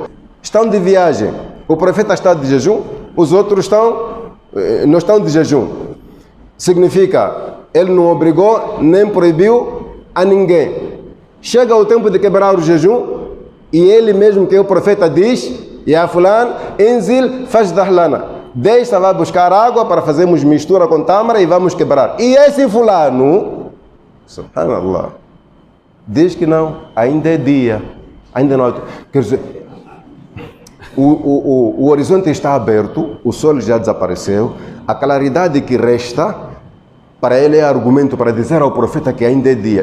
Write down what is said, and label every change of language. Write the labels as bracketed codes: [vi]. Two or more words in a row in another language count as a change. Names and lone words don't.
[pt] Estão de viagem, o profeta está de jejum, os outros não estão de jejum. Significa, ele não obrigou nem proibiu a ninguém. Chega o tempo de quebrar o jejum e ele mesmo, que o profeta diz: [ar] يا فلان انزل فاجدح لنا. [pt] Deixa lá buscar água para fazermos mistura com tâmara e vamos quebrar. E esse fulano, subhanallah, diz que não, ainda é dia, ainda não. Quer dizer, o horizonte está aberto, o sol já desapareceu, a claridade que resta Para ele é argumento para dizer ao profeta que ainda é dia.